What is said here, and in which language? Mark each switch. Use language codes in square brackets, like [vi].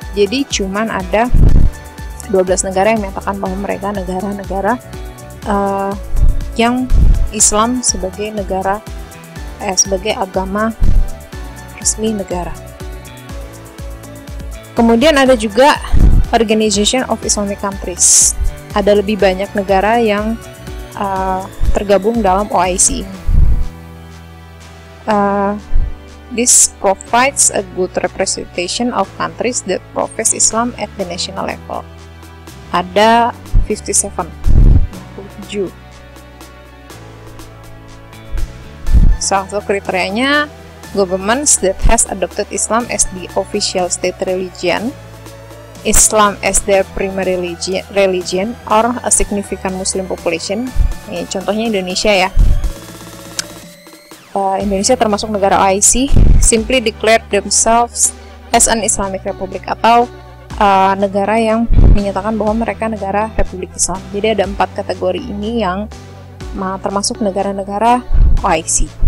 [id] Jadi cuman ada 12 negara yang menyatakan bahwa mereka negara-negara yang Islam sebagai negara sebagai agama resmi negara. Kemudian ada juga Organization of Islamic Countries. Ada lebih banyak negara yang tergabung dalam OIC ini. [en] This provides a good representation of countries that profess Islam at the national level. [id] Ada 57 7. Salah satu kriterianya, [en] governments that has adopted Islam as the official state religion, Islam as their primary religion or a significant Muslim population. [id] Contohnya Indonesia ya. Indonesia termasuk negara OIC, [en] simply declared themselves as an Islamic Republic, [id] atau negara yang menyatakan bahwa mereka negara Republik Islam. Jadi ada 4 kategori ini yang termasuk negara-negara OIC.